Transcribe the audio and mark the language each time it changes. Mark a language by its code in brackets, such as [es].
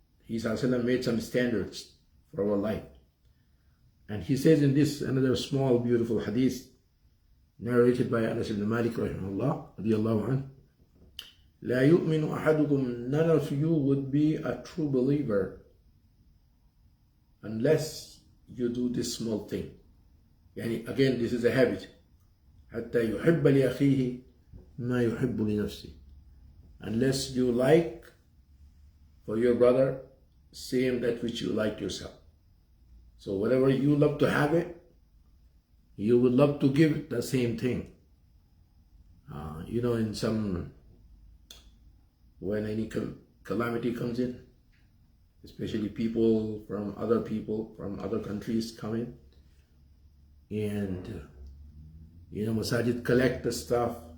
[en] He Sallallahu Alaihi Wasallam made some standards for our life. And he says in this, another small beautiful hadith narrated by Anas ibn Malik rahimahullah, radiyallahu anhu, [ar] لا يؤمن أحدكم, [en] none of you would be a true believer unless you do this small thing. Yani again, this is a habit. [ar] حتى يحب لأخيه ما يحب لنفسه. [en] Unless you like for your brother same that which you like yourself. So whatever you love to have it, you would love to give the same thing. In some, when any calamity comes in, especially people from other countries come in, and Masajid collect the stuff.